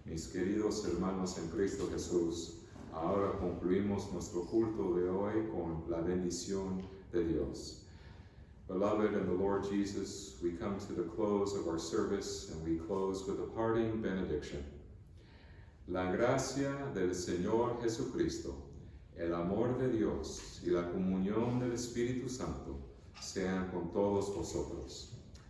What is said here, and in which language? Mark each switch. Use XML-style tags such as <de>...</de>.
<es>queridos hermanos en Cristo Jesús, ahora concluimos nuestro culto de hoy con la bendición de Dios.</es> <en>Beloved in the Lord Jesus, we come to the close of our service and we close with a parting benediction.</en> <es>La gracia del Señor Jesucristo, el amor de Dios y la comunión del Espíritu Santo sean con todos vosotros.</es>